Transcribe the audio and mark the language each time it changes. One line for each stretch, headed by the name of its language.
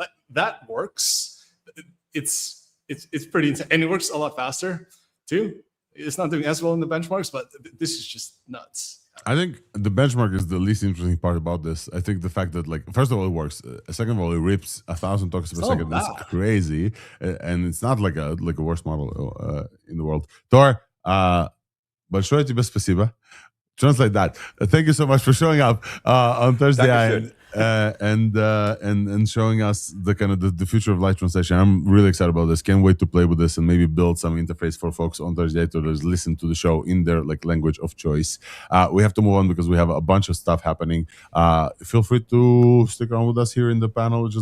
English: That works. It's pretty intense, and it works a lot faster too. It's not doing as well in the benchmarks, but this is just nuts. I think the benchmark is the least interesting part about this. I think the fact that first of all, it works. Second of all, it rips 1,000 tokens per second. That's crazy, and it's not like a worst model in the world.
Russian: Thor, большое тебе спасибо.
English: Translate that. Thank you so much for showing up on Thursday and showing us the future of light translation. I'm really excited about this. Can't wait to play with this and maybe build some interface for folks on Thursday to listen to the show in their language of choice. We have to move on because we have a bunch of stuff happening. Feel free to stick around with us here in the panel.